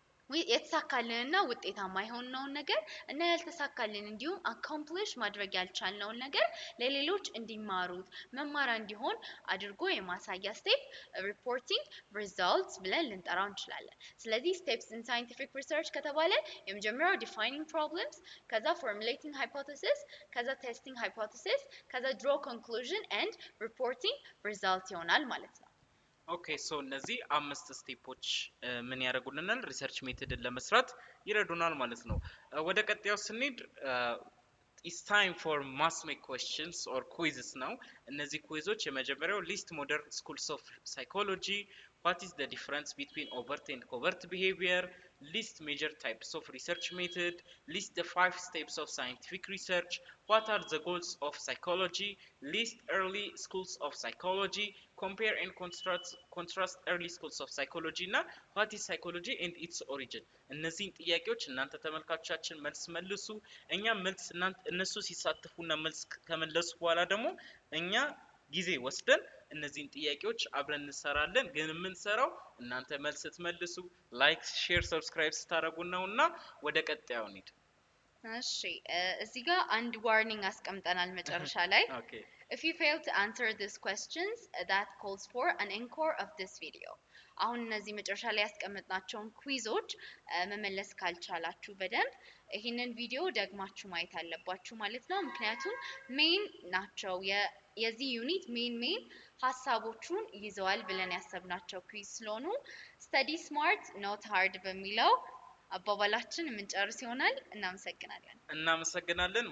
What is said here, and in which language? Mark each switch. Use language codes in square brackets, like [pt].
[am] የተሳካልንና ውጤታማ የሆነውን ነገር እና ያልተሳካልን እንዲሁም አካምፕሊሽ ማድረግ ያልቻልነውን ነገር ለሌሎች እንዲማሩት መማሪያ እንዲሆን አድርጎ የማሳያ ስቴፕ ሪፖርቲንግ ሪዛልትስ ብለን ልንጠራው እንችላለን። ስለዚህ ስቴፕስ ኢን ሳይንቲፊክ ሪሰርች ከተባለ የመጀመሪያው ዲፋይኒንግ ፕሮብለምስ፣ ከዛ ፎርሙሌቲንግ ሃይፖቴሲስ፣ ከዛ ቴስቲንግ ሃይፖቴሲስ፣ ከዛ ድሮ ኮንክሉዥን ኤንድ ሪፖርቲንግ ሪዛልት ይሆናል ማለት ነው። ኦኬ ሶ እነዚህ አምስት ስቴፖች ምን ያደርጉልናል ሪሰርች ሜቶድን ለመስራት ይረዱናል ማለት ነው። ወደ ቀጣዩ ስንሄድ [en] it's time for MASMEK questions or quizzes now እነዚህ ኩዊዞች የመጀመሪያው list modern schools of psychology, what is the difference between overt and covert behavior, list major types of research method, list the 5 steps of scientific research, what are the goals of psychology, list early schools of psychology, compare and contrast early schools of psychology [am] እና [en] what is psychology and its origin [am] እነዚህን ጥያቄዎች እናንተ ተመልካቾቻችን መልስ መልሱ። እኛ መልስ እነሱ ሲሳተፉና መልስ ከመለሱ በኋላ ደግሞ እኛ ጊዜ ወስደን እነዚህን ጥያቄዎች አብረን እንሰራለን። ግን የምንሰራው እናንተ መልስ ስትመልሱ ላይክ ሼር ሰብስክራይብ ስታደርጉ ነውና ወደ ቀጣዩ እንሂድ። እሺ እዚህ ጋር አንድ ዋርኒንግ አስቀምጠናል መጨረሻ ላይ [en] if you fail to answer these questions that calls for an encore of this video [am] አሁን እነዚህ መጨረሻ ላይ ያስቀመጥናቸውን ኩዊዞች መመለስ ካልቻላችሁ በደንብ ይሄንን ቪዲዮ ደግማችሁ ማየት አለባችሁ ማለት ነው። ምክንያቱም ሜን ናቸው የዚህ ዩኒት ሜን ሐሳቦቹን ይዘዋል ብለን ያሰብናቸው ኩዊዝ ስለሆኑ ስታዲ ስማርት ኖት ሃርድ በሚለው አባባላችን የምንጨርስ ይሆናል። እናመሰግናለን።